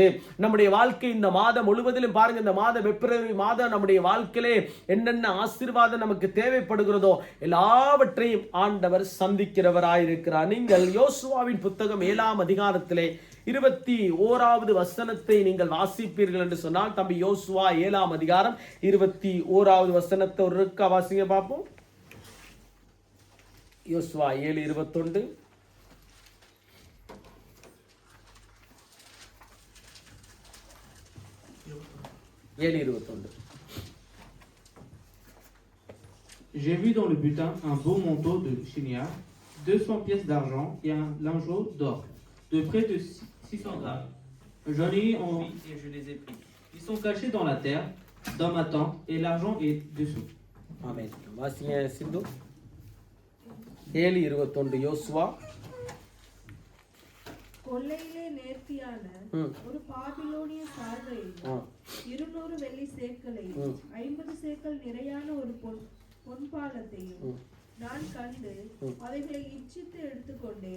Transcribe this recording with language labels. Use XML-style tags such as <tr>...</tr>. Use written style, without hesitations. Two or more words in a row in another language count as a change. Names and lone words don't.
<ta>நம்முடைய வாழ்க்கை இந்த மாதம் முழுவதிலும் பாருங்க, இந்த மாதம் பிப்ரவரி மாதம் நம்முடைய வாழ்க்கையிலே என்னென்ன ஆசீர்வாதம் நமக்கு தேவைப்படுகிறதோ எல்லாவற்றையும் ஆண்டவர் சந்திக்கிறவராயிருக்கிறார். நீங்கள் யோசுவாவின் புத்தகம் 7ஆம் அதிகாரத்திலே 21வது வசனத்தை நீங்கள் வாசிப்பீர்கள் என்று சொன்னால், தம்பி யோசுவா 7ஆம் அதிகாரம் 21வது வசனத்தை ஒரு வாசிங்க பார்ப்போம். யோசுவா 7:21.</ta> <fr>J'ai vu dans le butin un beau manteau de chignard, 200 pièces d'argent et un lingeau d'or, de près de 600 grammes. J'en ai eu envie et je les ai pris. Ils sont cachés dans la terre, dans ma tente, et l'argent est dessous.</fr> <ta>Amen. வாசிங்க சிந்து. 7:21 யோசுவா. கொள்ளையிலே நேர்த்தியான ஒரு பாபிலோனிய சால்வையும் 200 வெள்ளி சேக்கலையும் 50 சேக்கல் நிறையான ஒரு பொன்பாலத்தையும் நான் கண்டு அவைகளை இச்சித்து எடுத்துக்கொண்டேன்.</ta>